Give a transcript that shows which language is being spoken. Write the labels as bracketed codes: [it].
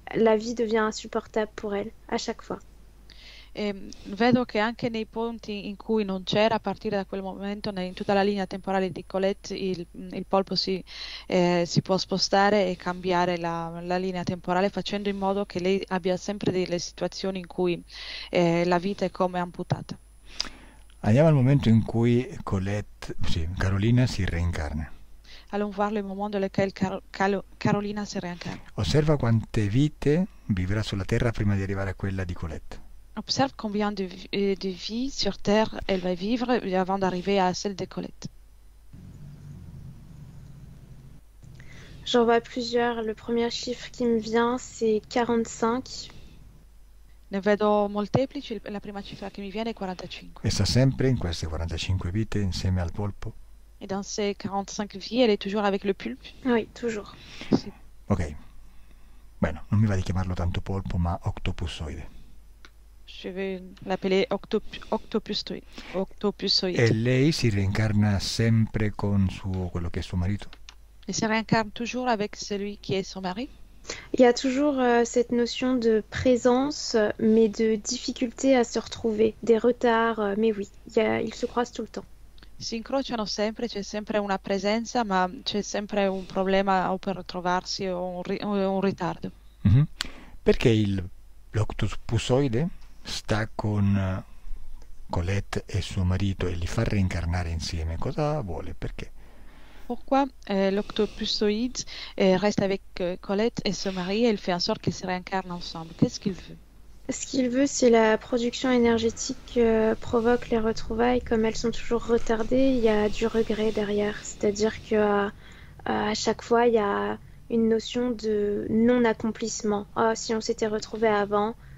[fr] La vie devient insupportable pour elle, à chaque fois. [it] Vedo che anche nei punti in cui non c'era, a partire da quel momento, in tutta la linea temporale di Colette, il polpo si può spostare e cambiare la linea temporale, facendo in modo che lei abbia sempre delle situazioni in cui la vita è come amputata. Andiamo al momento in cui Carolina si reincarna. [fr] Allons voir le moment dans lequel Carolina si réincarne. [it] Osserva quante vite vivrà sulla Terra prima di arrivare a quella di Colette. [fr] Observe combien de vies sur Terre elle va vivre avant d'arriver à celle de Colette. J'en vois plusieurs. Le premier chiffre qui me vient, c'est 45. [it] Ne vedo molteplici, la prima cifra che mi viene è 45. E sta sempre in queste 45 vite insieme al polpo? [fr] Et dans ces 45 vies, elle est toujours avec le pulpe? Oui, toujours. [it] Sì. Ok. Bueno, non mi va di chiamarlo tanto polpo, ma octopussoide. [fr] Je vais l'appeler octopusoide. [it] E lei si reincarna sempre con quello che è suo marito? [fr] Elle se réincarne toujours avec celui qui est son mari? Il y a toujours cette notion de présence, mais de difficulté à se retrouver, des retards, mais oui, ils se croisent tout le temps. [it] Si incrociano sempre, c'è sempre una presenza, ma c'è sempre un problema o per trovarsi o un ritardo. Mm-hmm. Perché l'octopusoide sta con Colette e suo marito e li fa reincarnare insieme? Cosa vuole? Perché? [fr] Pourquoi l'octopusoïde reste avec Colette et son mari et il fait en sorte qu'ils se réincarnent ensemble? Qu'est-ce qu'il veut? Ce qu'il veut, c'est la production énergétique provoque les retrouvailles. Comme elles sont toujours retardées, il y a du regret derrière. C'est-à-dire que à chaque fois, il y a une notion de non-accomplissement. Oh, si on s'était retrouvé avant,